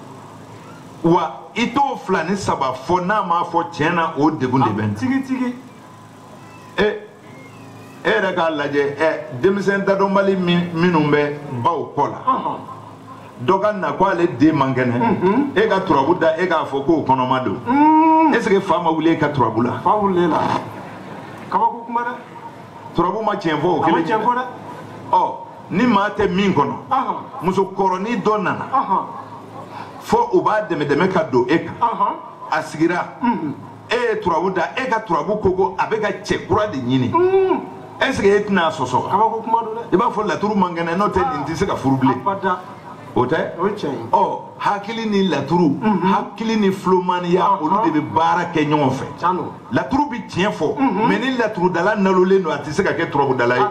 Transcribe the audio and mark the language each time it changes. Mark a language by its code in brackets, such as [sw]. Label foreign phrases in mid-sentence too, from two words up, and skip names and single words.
[bm] wa i t'o 2 ni 3 fɔ n'a m'a fɔ tiɲɛ na o degun de bɛ n tigi e yɛrɛ k'a lajɛ denmisɛn dadɔnbali minnu bɛ baw kɔ la dɔ ka na ko ale den man kɛnɛ e ka turabu da e k'a fɔ k'o kɔnɔma don [fr] est ce que [bm] fa ma wuli e ka turabu la fa wulilen la kabako kuma dɛ turabu ma tiɲɛ fɔ o kelen tiɲɛ fɔ dɛ ni maa tɛ min kɔnɔ musokɔrɔnin dɔ nana fɔ u b'a dɛmɛ ka don e kan a sigira e ye turabu da e ka turabu ko a bɛ ka cɛ kura de ɲini [fr] est ce que [bm] e tɛna sɔsɔ kabako kuma don dɛ i b'a fɔ laturu man kɛnɛ n'o tɛ nin tɛ se ka furu bilen o tɛ hakili ni laturu hakili ni filomaniya olu de bɛ baara kɛ ɲɔgɔn fɛ laturu bɛ tiɲɛ fɔ mɛ ni laturudala nalolen don a tɛ se ka kɛ turabudala ye